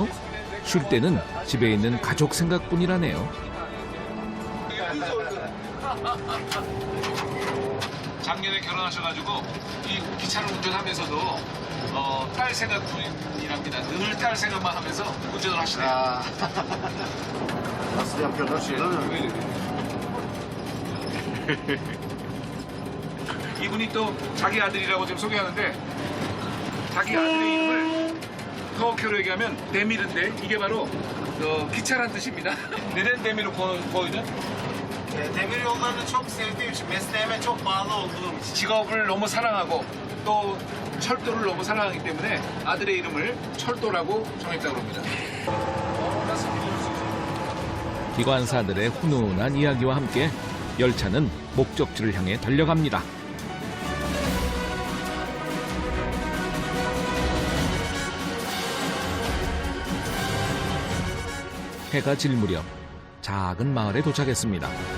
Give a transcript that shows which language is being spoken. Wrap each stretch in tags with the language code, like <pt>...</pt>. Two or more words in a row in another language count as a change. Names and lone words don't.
<ko>쉴 때는 집에 있는 가족 생각뿐이라네요. 작년에 결혼하셔가지고 이 기차를 운전하면서도 딸 생각뿐이랍니다. 늘 딸 생각만 하면서 운전을 하시네요. Aa.</ko> <tr>Nasıl yapıyorlar şeyler?</tr> <ko>왜 이래? 이분이 또 자기 아들이라고 지금 소개하는데 자기 아들의 이름을 터키어로 얘기하면 데밀인데 이게 바로 기차란 뜻입니다.</ko> <tr>neden demir'i koydun? Demir yollarını çok sevdiğim için, mesleğime çok bağlı olduğum için.</tr> <ko>직업을 너무 사랑하고 또 철도를 너무 사랑하기 때문에 아들의 이름을 철도라고 정했다고 합니다. 기관사들의 훈훈한 이야기와 함께 열차는 목적지를 향해 달려갑니다. 해가 질 무렵 작은 마을에 도착했습니다.</ko>